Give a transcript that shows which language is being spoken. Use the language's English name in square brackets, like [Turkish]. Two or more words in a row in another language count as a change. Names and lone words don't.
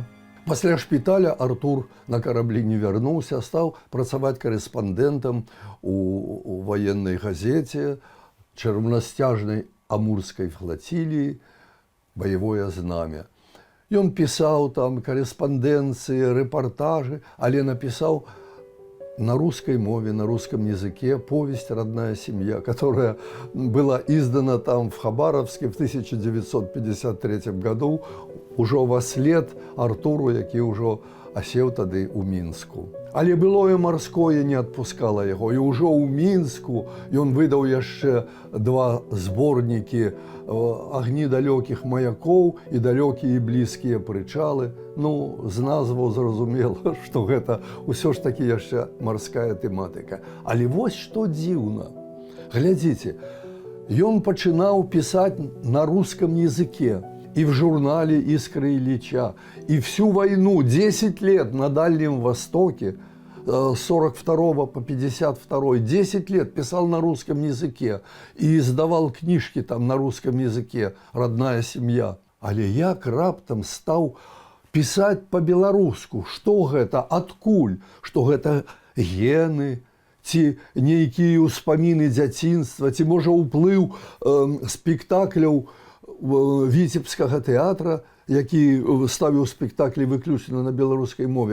[Belarusian] Пасля шпіталя Артур на караблі не вярнуўся, стаў працаваць карэспандэнтам у ваеннай газеце, чарнасцяжнай Амурскай флаціліі «Баявое знамя». Ён пісаў там карэспандэнцыі, рэпартажы, але напісаў на русской мове, [Russian] на русском языке повесть «Родная семья», которая была издана там в Хабаровске в 1953 году, [Belarusian] ужо во след Артуру, які ўжо асеў тады ў Мінску. Але былое марское не адпускала яго, і ўжо ў Мінску ён выдаў яшчэ два зборнікі «Агні далёкіх маякоў» і «Далёкія і блізкія прычалы». Ну, з назваў зразумела, што гэта ўсё ж такі яшчэ марская тэматыка. Але вось што дзіўна. [Russian] Глядзіце, [Belarusian] ён пачынаў пісаць [Russian] на руском языке и в журнале «Искры Ильича», и всю войну, 10 лет на Дальнем Востоке, с 42 по 52, 10 лет писал на русском языке и издавал книжки там на русском языке «Родная семья». [Belarusian] Але як раптам стаў пісаць па-беларуску, што гэта, адкуль, што гэта гены, ці нейкія ўспаміны дзяцінства, ці можа ўплыў спектакляў Віцебскага тэатра, які ставіў спектаклі выключна на беларускай мове.